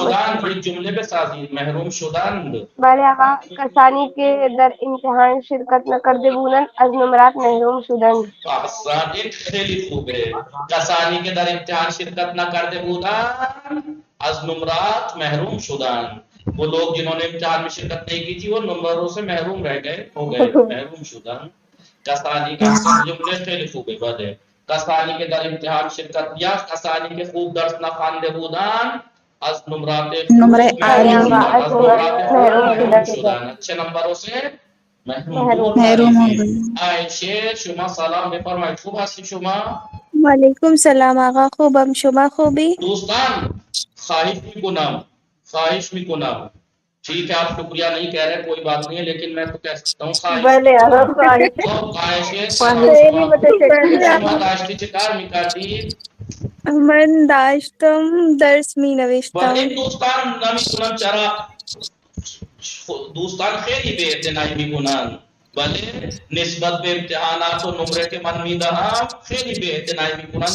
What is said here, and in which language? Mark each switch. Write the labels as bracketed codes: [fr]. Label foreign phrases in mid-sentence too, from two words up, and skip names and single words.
[fa] شدند یک جمله بسازید. محروم شدند. بله آقا کسانی که در امتحان شرکت نکرده بودند از نمرات محروم شدند احسن، این خیلی خوبه. کسانی که در امتحان شرکت نکرده بودند از نمرات محروم شدند. [ur] وہ لوگ جنہوں نے امتحان میں شرکت نہیں کی تھی وہ نمبروں سے محروم رہ گئے، ہو گئے، [fa] محروم شدند. کسانی کا جملے خیلی خوبه. بله کسانی که در امتحان شرکت یا کسانی که خوب درس نخوانده بودند از نمرات نمره خوب محروم عالی محروم شدند. [ur] اچھے نمبروں سے محروم محروم ہو گئی. [fa] عایشه شما سلام بفرمایید. خوب هستی شما؟ وعلیکم سلام آقا خوبم شما خوبی؟ [ur] دوستان [fa] خواہش میکنم [ur] ٹھیک ہے آپ شکریہ نہیں کہہ رہے کوئی بات نہیں ہے لیکن میں تو کہہ سکتا ہوں خواہش. [fa] بله آقا خیلی متشکرم شما داشتی چه کار میکردی؟ من داشتم درس می نوشتم. این دوستان نمیتونن چرا دوستان خیلی به اعتنایی میکنن. بله نسبت به امتحانات و نمره که من میدهم خیلی به اعتنایی میکنن.